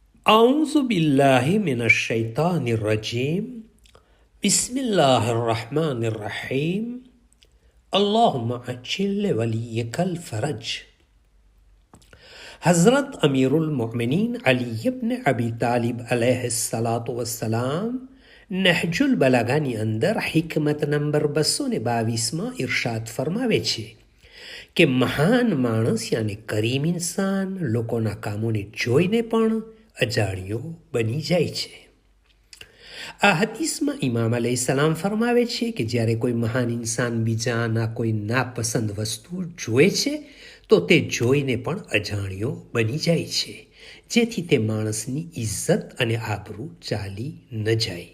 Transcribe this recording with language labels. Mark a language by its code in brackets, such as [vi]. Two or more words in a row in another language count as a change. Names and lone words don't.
[ar] أعوذ بالله من الشيطان الرجيم بسم الله الرحمن الرحيم اللهم عجل وليك الفرج. [gu] हज़रत अमीरुल मोमिनीन अली इब्न अबी तालिब [ar] عليه الصلاة والسلام [gu] નહજુલ બલાગાની અંદર હિકમત નંબર 222માં ઇરશાદ ફરમાવે છે કે મહાન માણસ યાની કરીમ ઇન્સાન લોકોના કામોને જોઈને પણ અજાણ્યો બની જાય છે. આ હદીસમાં ઇમામ અલૈહિસ્સલામ ફરમાવે છે કે જ્યારે કોઈ મહાન ઇન્સાન બીજાના કોઈ નાપસંદ વસ્તુ જુએ છે તો તે જોઈને પણ અજાણ્યો બની જાય છે, જેથી તે માણસની ઇજ્જત અને આબરૂ ચાલી ન જાય.